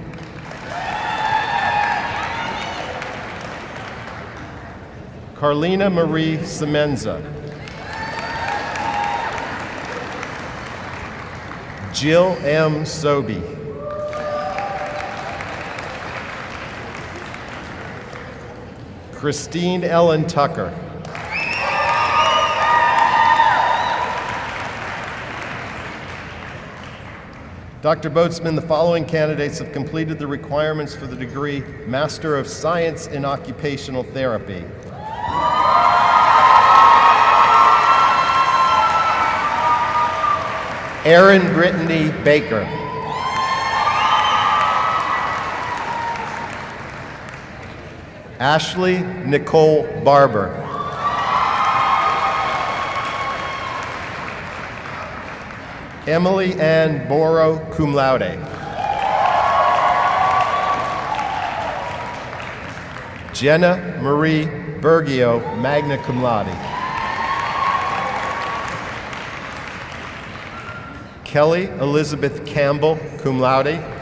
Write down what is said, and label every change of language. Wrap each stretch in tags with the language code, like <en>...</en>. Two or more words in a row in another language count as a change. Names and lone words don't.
<en>Carlina Marie Semenza. Jill M. Sobey. Christine Ellen Tucker. Dr. Boatsman, the following candidates have completed the requirements for the degree Master of Science in Occupational Therapy. Erin Brittany Baker. Ashley Nicole Barber. Emily Ann Boro,</en> <la>cum laude.</la> <en>Jenna Marie Bergio,</en> <la>magna cum laude.</la> <en>Kelly Elizabeth Campbell,</en> <la>cum laude.</la>